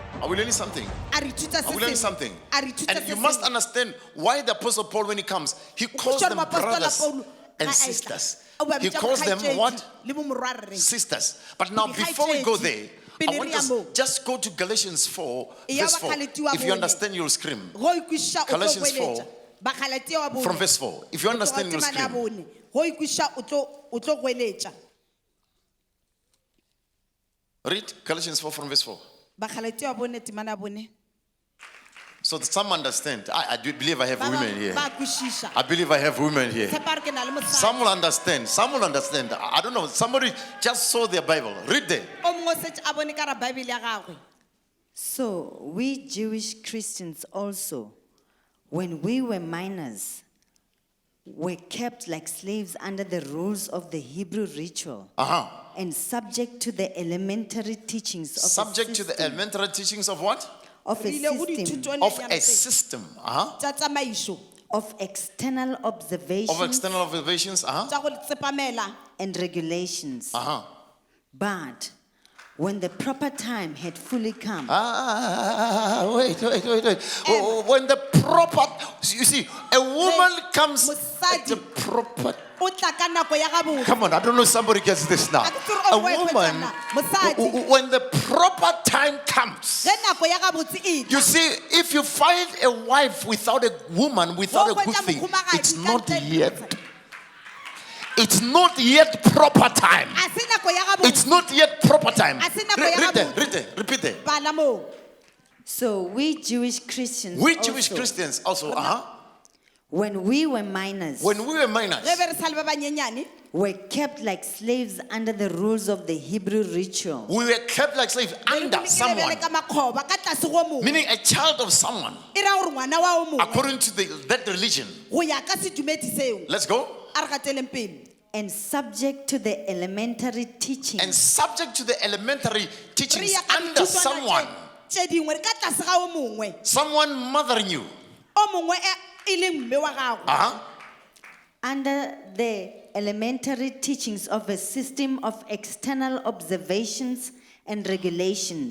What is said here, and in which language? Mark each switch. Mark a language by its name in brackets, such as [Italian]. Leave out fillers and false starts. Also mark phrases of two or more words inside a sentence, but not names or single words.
[English] we learning something? [Northern Sotho] A re ithuta se [English] Are we learning [Northern Sotho] sengwe. [English] something? [Northern Sotho] A re ithuta [English] And [Northern Sotho] se [English] you must [Northern Sotho] sengwe. [English] understand why the Apostle Paul, when he comes, he calls [Northern Sotho] Tshwere [English] them [Northern Sotho] moapostola [English] brothers [Northern Sotho] Paulo [English] and [Northern Sotho] ga a [English] sisters. [Northern Sotho] etla. O ba [English] He [Northern Sotho] bitsa [English] calls them [Northern Sotho] bokgaetšedi [English] what? [Northern Sotho] le bomorwarre. [English] Sisters. But now, before we go there, I [Northern Sotho] Pele [English] want [Northern Sotho] re ya [English] us [Northern Sotho] moo. [English] just go to Galatians 4, [Northern Sotho] Ya [English] verse 4. [Northern Sotho] bakgalati wa [English] If you [Northern Sotho] bone. [English] understand, you'll scream. [Northern Sotho] Go ikwisha o tlo [English] Galatians 4, [Northern Sotho] goeletša. Bakgalati wa bone. [English] From verse 4. If you understand, you'll [Northern Sotho] Temane ya [English] scream. [Northern Sotho] bone. Go ikwisha o tlo goeletša. [English] Read Galatians 4 from verse 4. [Northern Sotho] Bakgalati wa bone temane ya bone. [English] So that some understand. I do believe I have [Northern Sotho] Ba [English] women here. [Northern Sotho] ba kwishisha. [English] I believe I have women here. [Northern Sotho] Tshepa re ke na le mosadi. [English] Some will understand. Some will understand. I don't know. Somebody just saw their Bible. Read there. [Northern Sotho] O mongwe o setse a bone ka ra Bible ya gagwe. [English] So we Jewish Christians also, when we were minors, were kept like slaves under the rules of the Hebrew ritual and subject to the elementary teachings of Subject to the elementary teachings of what? of a [Northern Sotho] Re ile go [English] system [Northern Sotho] dithutong [English] Of [Northern Sotho] nyana [English] a [Northern Sotho] tse. [English] system. [Northern Sotho] Tsa tsamaiso. [English] of external observations Of external observations. [Northern Sotho] Tsa go tsepamela. [English] and regulations. Uh-huh. But when the proper time had fully come, Wait. When the proper, you see, a woman comes at the proper. [Northern Sotho] O tla ka nako ya gabotse. [English] Come on, I don't know if somebody gets this now. A woman, when the proper time comes. [Northern Sotho] Ge nako ya gabotse e tla. [English] You see, if you find a wife without a woman, without a good thing, it's not yet. It's not yet proper time. [Northern Sotho] A se nako ya gabotse. [English] It's not yet proper time. [Northern Sotho] A se nako ya [English] Read there, repeat there. [Northern Sotho] Bala mo. [English] so we Jewish Christians We also, Jewish Christians also, when we were minors, when we were minors, [Northern Sotho] Ge be re sa le ba banyenyane. [English] were kept like slaves under the rules of the Hebrew ritual we were kept like slaves under someone, [Northern Sotho] Ka makgoba ka tlase go mongwe. [English] meaning a child of someone, [Northern Sotho] E ra gore ngwana wa o mongwe. [English] according to that religion. [Northern Sotho] Go ya ka sedumedi seo. [English] Let's go. [Northern Sotho] A re gateleng pele. [English] and subject to the elementary teachings And subject to the elementary [Northern Sotho] Re [English] teachings [Northern Sotho] ya ka [English] under [Northern Sotho] dithutwana [English] someone, [Northern Sotho] tse dingwe re ka tlase ga o mongwe. [English] someone mothering you. [Northern Sotho] O mongwe e leng mme wa gago. [English] under the elementary teachings of a system of external observations and regulations.